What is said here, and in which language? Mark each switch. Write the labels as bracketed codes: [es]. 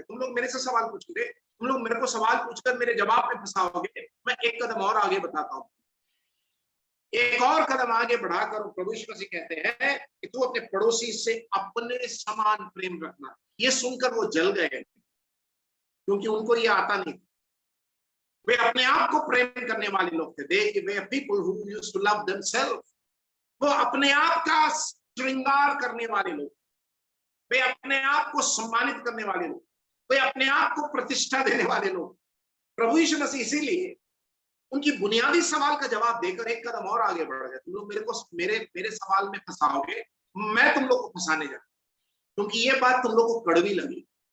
[hi] तुम लोग मेरे से सवाल पूछोगे, तुम लोग मेरे को सवाल पूछकर मेरे जवाब में फंसाओगे, मैं एक कदम और आगे बताता हूं। एक और कदम आगे बढ़ाकर प्रभु यीशु मसीह कहते हैं कि तू अपने पड़ोसी से अपने समान प्रेम रखना। ये सुनकर वो जल गए, क्योंकि उनको ये आता नहीं। वे अपने आप को प्रेम करने वाले लोग थे। [en] They were people who used to love themselves. [hi] वो अपने आप का श्रृंगार करने वाले लोग, वे अपने आप को सम्मानित करने वाले लोग, वे अपने आप को प्रतिष्ठा देने वाले लोग। प्रभु यीशु मसीह इसीलिए उनकी बुनियादी सवाल का जवाब देकर एक कदम और आगे बढ़ गए। तुम लोग मेरे को मेरे सवाल में फंसाओगे, मैं तुम लोग को फंसाने जा, क्योंकि ये बात तुम लोग को कड़वी लगी।